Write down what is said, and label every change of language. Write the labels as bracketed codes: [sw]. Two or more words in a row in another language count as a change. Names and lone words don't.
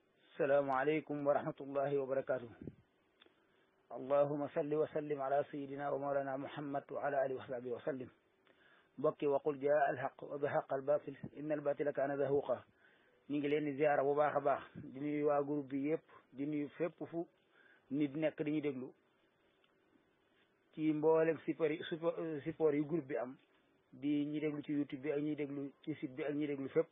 [ar] السلام عليكم ورحمة الله وبركاته. اللهم صل وسلم على سيدنا ومولانا محمد وعلى آله وصحبه وسلم. bokki وقل جاء الحق وزهق الباطل إن الباطل كان زهوقا. [wo] ñu ngi leen di ziara bu baax a baax di nuyu waa groupe bi yëpp di nuyu fépp fu nit nekk di ñu déglu ci mboolem support yu groupe bi am di ñi déglu ci YouTube bi ak ñi déglu ci site bi ak ñi déglu fépp.